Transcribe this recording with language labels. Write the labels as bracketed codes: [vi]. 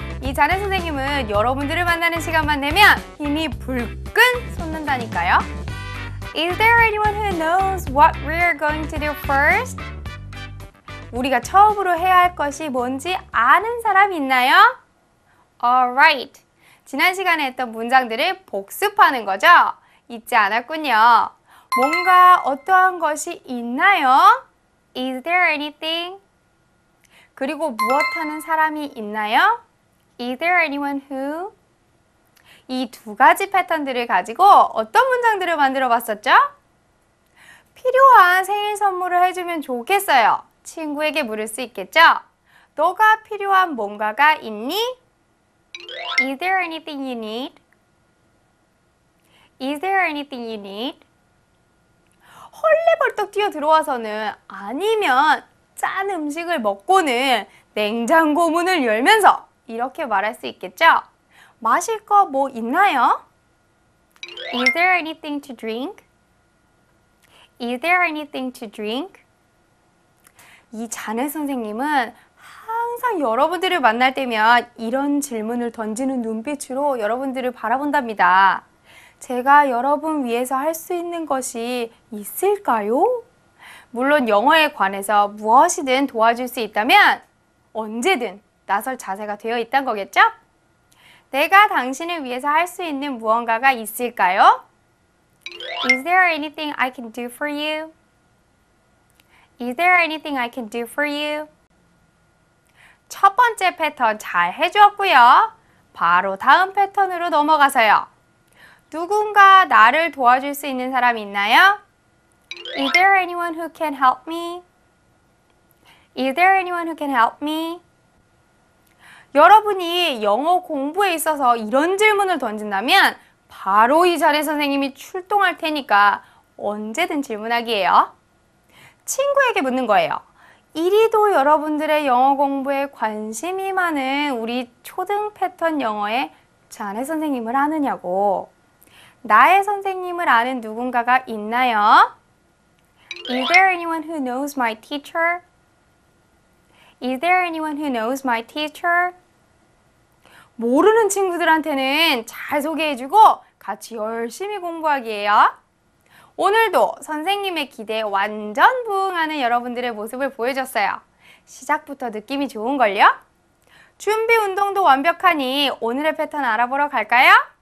[ko] 이 자네 선생님은 여러분들을 만나는 시간만 되면 힘이 불끈 솟는다니까요. [en] Is there anyone who knows what we're going to do first? [ko] 우리가 처음으로 해야 할 것이 뭔지 아는 사람 있나요? [en] Alright. [ko] 지난 시간에 했던 문장들을 복습하는 거죠? 잊지 않았군요. 뭔가 어떠한 것이 있나요? [en] Is there anything? [ko] 그리고 무엇하는 사람이 있나요? [en] Is there anyone who? [ko] 이 두 가지 패턴들을 가지고 어떤 문장들을 만들어 봤었죠? 필요한 생일 선물을 해주면 좋겠어요. 친구에게 물을 수 있겠죠? 너가 필요한 뭔가가 있니? [en] Is there anything you need? Is there anything you need? [ko] 헐레벌떡 뛰어 들어와서는 아니면 짠 음식을 먹고는 냉장고 문을 열면서 이렇게 말할 수 있겠죠? 마실 거 뭐 있나요? [en] Is there anything to drink? Is there anything to drink? [ko] 이 자네 선생님은 항상 여러분들을 만날 때면 이런 질문을 던지는 눈빛으로 여러분들을 바라본답니다. 제가 여러분 위해서 할 수 있는 것이 있을까요? 물론 영어에 관해서 무엇이든 도와줄 수 있다면 언제든 나설 자세가 되어 있다는 거겠죠? 내가 당신을 위해서 할 수 있는 무언가가 있을까요? [en] Is there anything I can do for you? Is there anything I can do for you? [ko] 첫 번째 패턴 잘 해주었고요. 바로 다음 패턴으로 넘어가서요. 누군가 나를 도와줄 수 있는 사람 있나요? [en] Is there anyone who can help me? Is there anyone who can help me? [ko] 여러분이 영어 공부에 있어서 이런 질문을 던진다면 바로 이 자네 선생님이 출동할 테니까 언제든 질문하기예요. 친구에게 묻는 거예요. 이리도 여러분들의 영어 공부에 관심이 많은 우리 초등 패턴 영어의 자네 선생님을 아느냐고. 나의 선생님을 아는 누군가가 있나요? [en] Is there anyone who knows my teacher? Is there anyone who knows my teacher? [ko] 모르는 친구들한테는 잘 소개해주고 같이 열심히 공부하기예요. 오늘도 선생님의 기대에 완전 부응하는 여러분들의 모습을 보여줬어요. 시작부터 느낌이 좋은걸요? 준비 운동도 완벽하니 오늘의 패턴 알아보러 갈까요?